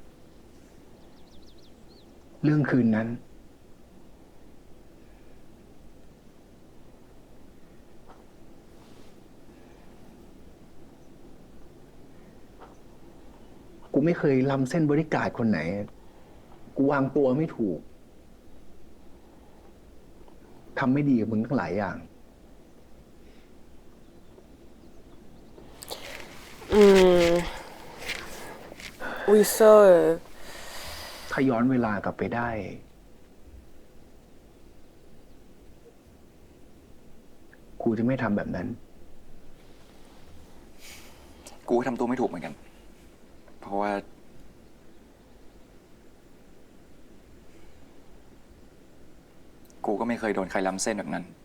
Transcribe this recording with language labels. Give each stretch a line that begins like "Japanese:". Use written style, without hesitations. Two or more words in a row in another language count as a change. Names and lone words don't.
Thai: เรื่องคืนนั้น กูไม่เคยล้ำเส้นบริการดคนไหน กูวางตัวไม่ถูก ทำไม่ดีกับมึงทั้งหลายอย่าง Hmm.
French: Oui, ça.
Thai: ถ้าย้อนเวลากลับไปได้ กูจะไม่ทำแบบนั้น กูก็ทำตัวไม่ถูกเหมือนกัน เพราะว่า กูก็ไม่เคยโดนใครล้ำเส้นแบบนั้น